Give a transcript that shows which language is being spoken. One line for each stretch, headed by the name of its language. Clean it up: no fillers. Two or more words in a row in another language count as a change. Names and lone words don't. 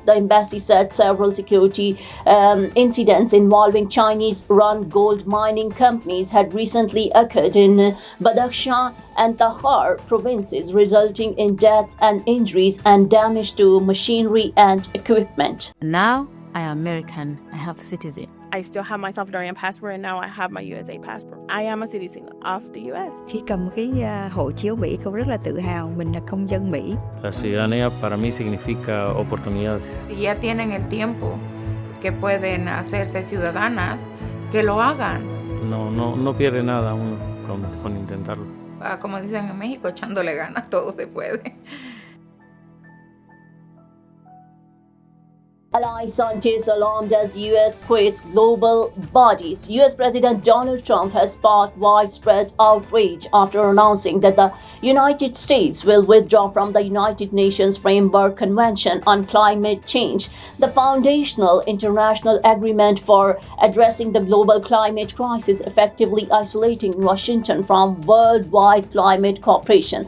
English: The embassy said several security incidents involving Chinese-run gold mining companies had recently occurred in Badakhshan and Takhar provinces, resulting in deaths and injuries and damage to machinery and equipment. Now I am American. I have citizen. I still have my Salvadorian passport, and now I have my USA passport. I am a citizen of the US.
Vietnamese: Khi cầm cái hộ chiếu Mỹ, cô rất là tự hào mình là công dân Mỹ.
Spanish: La ciudadanía para mí significa oportunidades. Si ya tienen el tiempo que pueden hacerse ciudadanas, que lo hagan. No pierde nada uno con intentarlo. Como dicen en México, echándole ganas, todo se puede.
English: Ally scientists alarmed as US quits global bodies. US President Donald Trump has sparked widespread outrage after announcing that the United States will withdraw from the United Nations Framework Convention on Climate Change, the foundational international agreement for addressing the global climate crisis, effectively isolating Washington from worldwide climate cooperation.